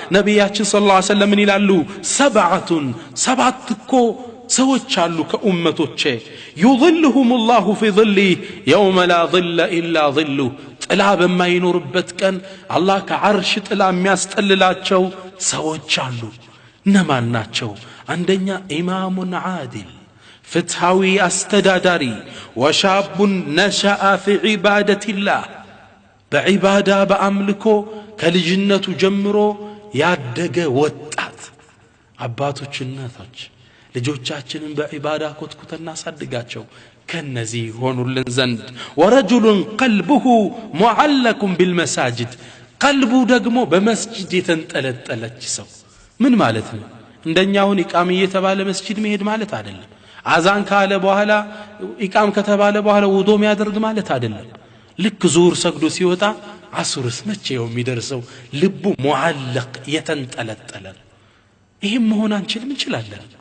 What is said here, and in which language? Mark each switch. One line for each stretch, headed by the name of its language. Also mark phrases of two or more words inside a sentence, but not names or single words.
Amharic: ነብያችን ሰለላሁ ዐለይሂ ወሰለም ይላሉ ሰብዓቱን ሰባት እኮ ሰዎች አሉ ከኡመቶቼ
Arabic: يظلهم الله في ظله يوم لا ظل إلا ظله
Amharic: ጥላ በማይኖርበት ቀን አላህ ከዓርሽ ጥላ የሚያስጠልላቸው ሰዎች አሉ እነማን ናቸው አንደኛ
Arabic: إمام عادل
Amharic: ፍትሃዊ አስተዳዳሪ
Arabic: وشاب نشأ في عبادة الله
Amharic: በዒባዳ በአምልኮ ከልጅነቱ ጀምሮ ያደገ ወጣት አባቶች እናቶች ልጆቻችንን በዒባዳ ኮትኩተና ሳድጋቸው ከነዚህ ሆኑልን ዘንድ
Arabic: ورجل قلبه معلق بالمساجد
Amharic: ቀልቡ ደግሞ በመስጂድ የተንጠለጠለች ሰው ምን ማለት ነው እንደኛውን ኢቃም እየተባለ መስጂድ መሄድ ማለት አይደለም አዛን ካለ በኋላ ኢቃም ከተባለ በኋላ ውዶ የሚያደርግ ማለት አይደለም ልክ ዙር ሰግዶ ሲወጣ አሱርስ መቼው የሚደርሰው ልቡ ሙዓለቅ የተንጠለጠለ ይሄም መሆን አንችልም እንችላለን